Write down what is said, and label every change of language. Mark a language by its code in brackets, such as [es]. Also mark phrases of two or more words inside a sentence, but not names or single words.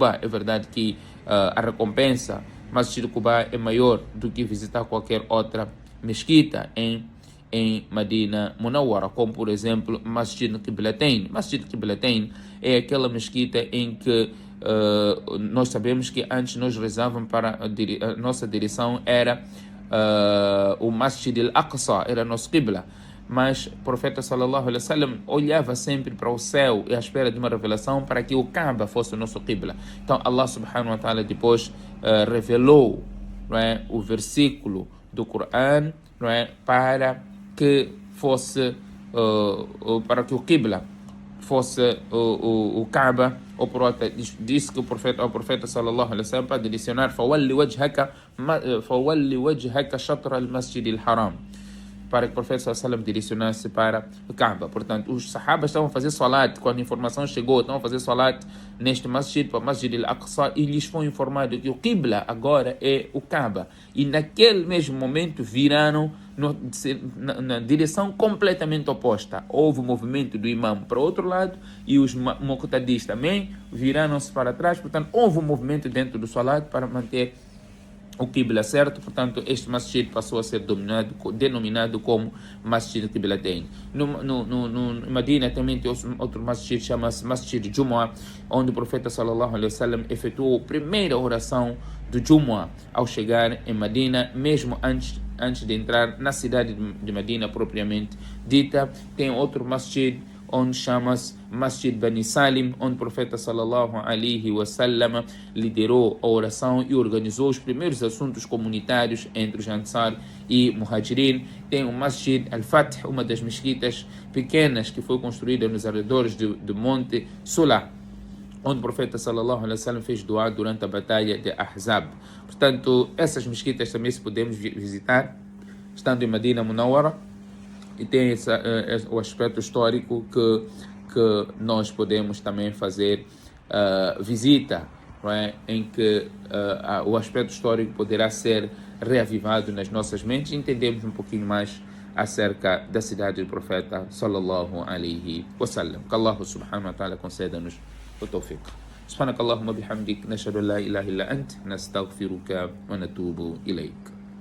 [pt] É verdade que a recompensa Masjid Quba é maior do que visitar qualquer outra mesquita em Medina Munawwara, como por exemplo Masjid Qiblatain. Masjid Qiblatain é aquela mesquita em que nós sabemos que antes nós rezávamos para a nossa direção era o Masjid al-Aqsa, era nosso Qibla, mas o profeta [ar] صلى الله عليه وسلم [pt] olhava sempre para o céu e à espera de uma revelação para que o Kaaba fosse o nosso Qibla. Então [ar] الله سبحانه وتعالى [pt] depois revelou, não é, o versículo do Coran, não é, para que fosse para que o Qibla fosse o Kaaba, ou por outra, disse que o profeta [ar] صلى الله عليه وسلم [pt] para direcionar [ar] فول وجهك شطر المسجد الحرام, [pt] para que o profeta [ar] صلى الله عليه وسلم [pt] direcionasse para o Kaaba. Portanto, os sahabas estavam a fazer salat, quando a informação chegou, estavam a fazer salat neste masjid, para o Masjid al-Aqsa, e lhes foi informado que o Qibla agora é o Kaaba. E naquele mesmo momento viraram na direção completamente oposta. Houve o movimento do imam para o outro lado e os muqtadis também viraram-se para trás. Portanto, houve um movimento dentro do salat para manter o Qibla certo, portanto este masjid passou a ser denominado como Masjid Qiblatain. No Medina também tem outro masjid, chama-se Masjid Jumu'ah, onde o profeta [ar] صلى الله عليه وسلم [pt] efetuou a primeira oração do Jumu'ah ao chegar em Medina, mesmo antes de entrar na cidade de Medina propriamente dita. Tem outro masjid onde chama-se Masjid Bani Salim, onde o profeta [ar] صلى الله عليه وسلم [pt] liderou a oração e organizou os primeiros assuntos comunitários entre os Ansar e Muhajirin. Tem o Masjid Al-Fath, uma das mesquitas pequenas que foi construída nos arredores do Monte Sula, onde o profeta [ar] صلى الله عليه وسلم [pt] fez doar durante a batalha de Ahzab. Portanto, essas mesquitas também se podemos visitar, estando em Medina Munawwara, e tem o aspecto histórico que nós podemos também fazer visita, não é? Em que o aspecto histórico poderá ser reavivado nas nossas mentes e entendemos um pouquinho mais acerca da cidade do profeta [ar] صلى الله عليه وسلم. [pt] Que [ar] الله سبحانه وتعالى [pt] conceda-nos o tawfiq. [ar] سبحانك اللهم وبحمدك نشهد أن لا إله إلا أنت نستغفرك ونتوب إليك.